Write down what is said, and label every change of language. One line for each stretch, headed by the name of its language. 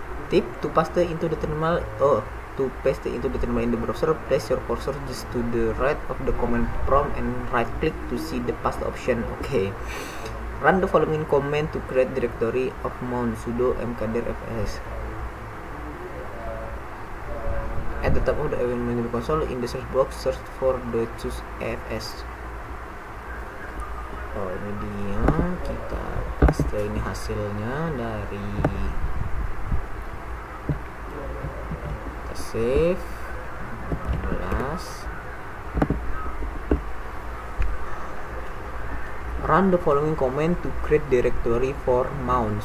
English: Tip to paste into the terminal. To paste into the terminal in the browser, place your cursor just to the right of the command prompt and right click to see the paste option. Okay. Run the following command to create directory of mount sudo mkdir fs. At the top of the event menu console, in the search box, search for the choose fs.
Indonesian: Oh, ini dia, kita paste ini hasilnya dari kita save 16.
English: Run the following command to create directory for mount.